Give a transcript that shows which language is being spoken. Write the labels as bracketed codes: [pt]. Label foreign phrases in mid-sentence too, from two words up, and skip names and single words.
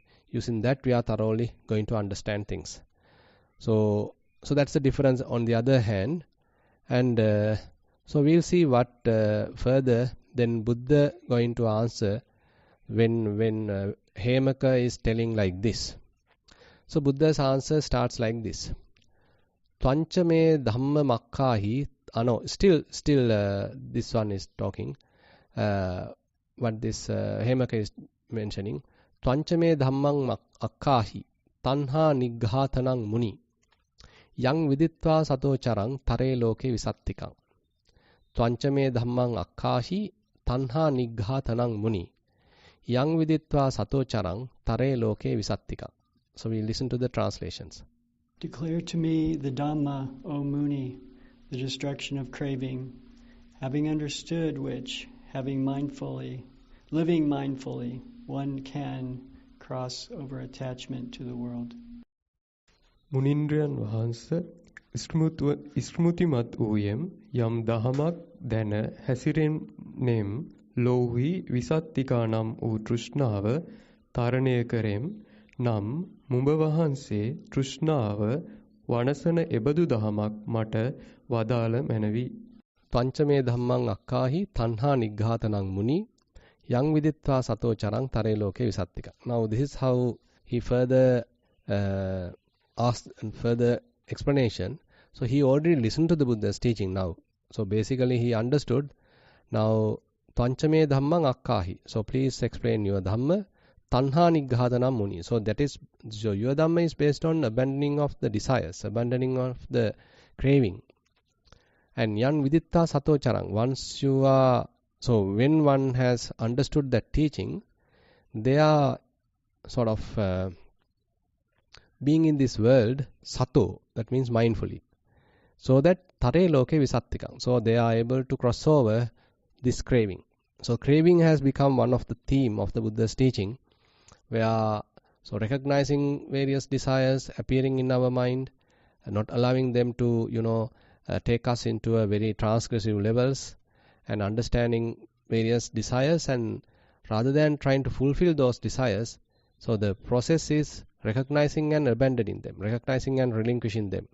[en] Using that, we are thoroughly going to understand things. So that's the difference on the other hand. And so we'll see what further then Buddha going to answer when Hemaka is telling like this. So Buddha's answer starts like this. [pi] Tvancha me dhamma makkahi. [en] No, still, this one is talking. What this Hemaka is mentioning. [pi] Tvancha me dhammang akkahi. Tanha nigghatanang muni. Yang viditva sato charang tare loke visattikang. Tvancha me dhammang akkahi. Tanha nigghatanang muni. Yang viditva sato charang tare loke visattikang. [en] So we listen to the translations. Declare to me the Dhamma, O Muni, the destruction of craving, having understood which, living mindfully, one can cross over attachment to the world. [si] මුනින්ද්‍රයන් වහන්සේ ස්මෘතිමත් වූයෙම් යම් දහමක් දැන හැසිරෙන්නේම් ලෝහි විසත්තිකා නම් වූ තෘෂ්ණාව තරණය කරෙම් නම් මුඹ වහන්සේ තෘෂ්ණාව වනසන එබඳු දහමක් මට වදාළ මැනවි. [pi] පංචමේ ධම්මං අක්කාහි තණ්හා නිග්ඝාතනං මුනි yang viditva sato charang tare loke visattika. [en] Now this is how he further asked and further explanation. So he already listened to the Buddha's teaching now. So basically he understood. [pi] Now panchame dhammang akkahi. [en] So please explain your dhamma. [pi] Tanha nigghatanam muni. [en] So that is, so your dhamma is based on abandoning of the desires, abandoning of the craving. [pi] And yan viditta sato charang. [en] Once you are, so when one has understood that teaching, they are sort of being in this world sato, that means mindfully. So that [pi] tare loke visattikam. [en] So they are able to cross over this craving. So craving has become one of the theme of the Buddha's teaching, where so recognizing various desires appearing in our mind, and not allowing them to take us into a very transgressive levels, and understanding various desires, and rather than trying to fulfill those desires, so the process is recognizing and abandoning them, recognizing and relinquishing them.